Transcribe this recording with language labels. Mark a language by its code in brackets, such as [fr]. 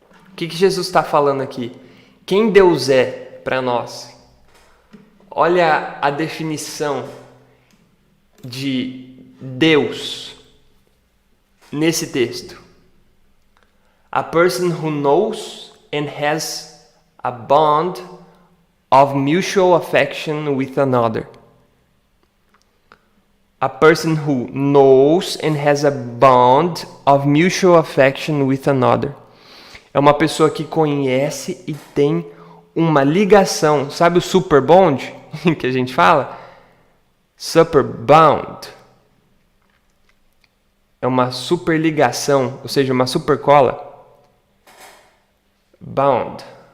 [pt] O que Jesus está falando aqui? Quem Deus é para nós? Olha a definição de Deus nesse texto. [en] A person who knows and has a bond of mutual affection with another. A person who knows and has a bond of mutual affection with another. [pt] É uma pessoa que conhece e tem uma ligação. Sabe o super bond que a gente fala? Super bond. É uma super ligação, ou seja, uma super cola. Bound.